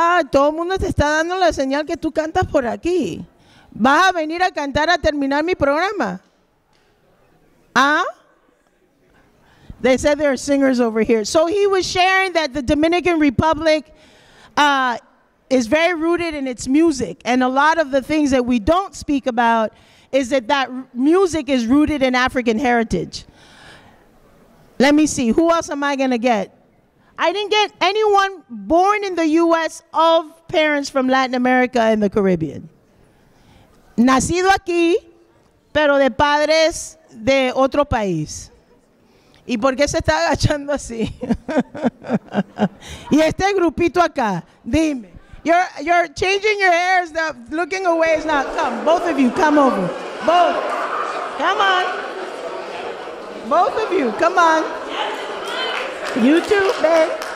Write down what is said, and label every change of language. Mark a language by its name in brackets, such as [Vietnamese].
[Spanish] Todo el mundo te está dando la señal que tú cantas por aquí. ¿Vas a venir a cantar a terminar mi programa? ¿Ah? [English] They said there are singers over here. So he was sharing that the Dominican Republic is very rooted in its music. And a lot of the things that we don't speak about is that music is rooted in African heritage. Let me see. Who else am I going to get? I didn't get anyone born in the U.S. of parents from Latin America and the Caribbean. [Spanish] Nacido aquí, pero de padres de otro país. ¿Y por qué se está agachando así? Y este grupito acá, dime. [English] You're changing your hair, looking away is not. Come, both of you, come over. Both. Come on. Both of you, come on. You too, babe.